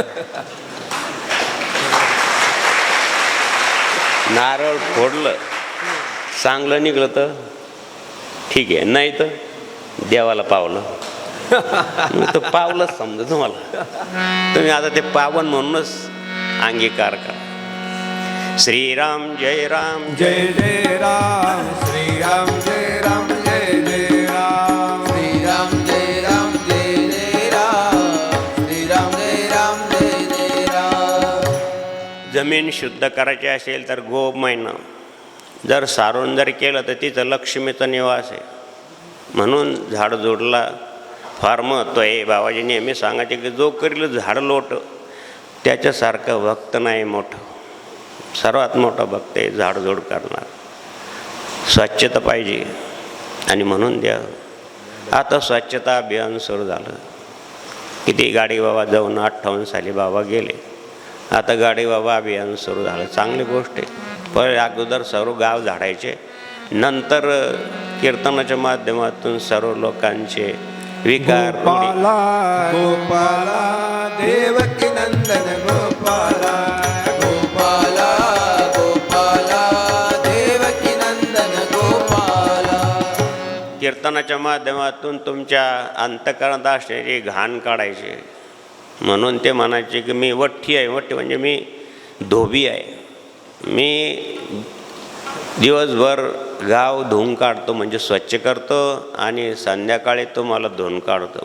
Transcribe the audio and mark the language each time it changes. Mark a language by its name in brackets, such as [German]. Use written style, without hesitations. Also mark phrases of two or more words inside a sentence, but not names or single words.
[Marathi] नारळ फोडलं चांगलं निघलं तर ठीक आहे, नाही तर देवाला पावलं. तर पावलंच समजा तुम्हाला. तुम्ही आता ते पावन म्हणूनच अंगीकार करा. श्रीराम जय राम जय जय राम, श्रीराम जय राम जय जय राम, श्रीराम जय राम जय जय राम, श्रीराम जय राम जय जय राम. जमीन शुद्ध करायची असेल तर गोमयनं जर सारून जर केलं तर तिथं लक्ष्मीचा निवास आहे. म्हणून झाडझुडला फार महत्त्व आहे. बाबाजी नेहमी सांगायचे की जो करील झाड लोट त्याच्यासारखं भक्त नाही मोठं. सर्वात मोठा भक्त आहे झाडझूड करणार. स्वच्छता पाहिजे. आणि म्हणून द्या आता स्वच्छता अभियान सुरू झालं. किती गाडी बाबा जाऊन 58 साली बाबा गेले. आता गाडी बाबा अभियान सुरू झालं, चांगली गोष्ट आहे. पण अगोदर सर्व गाव झाडायचे, नंतर कीर्तनाच्या माध्यमातून सर्व लोकांचे विकार गोपाला गोपाला देवकी नंदन गोपाला, गोपाला गोपाला देवकी नंदन गोपाला. कीर्तनाच्या माध्यमातून तुमच्या अंतःकरणात असणारी घाण काढायची. म्हणून ते म्हणायचे की मी वठ्ठी आहे. वठ्ठी म्हणजे मी धोबी आहे. मी दिवसभर गाव धुवून काढतो म्हणजे स्वच्छ करतो आणि संध्याकाळी तो मला धुवून काढतो.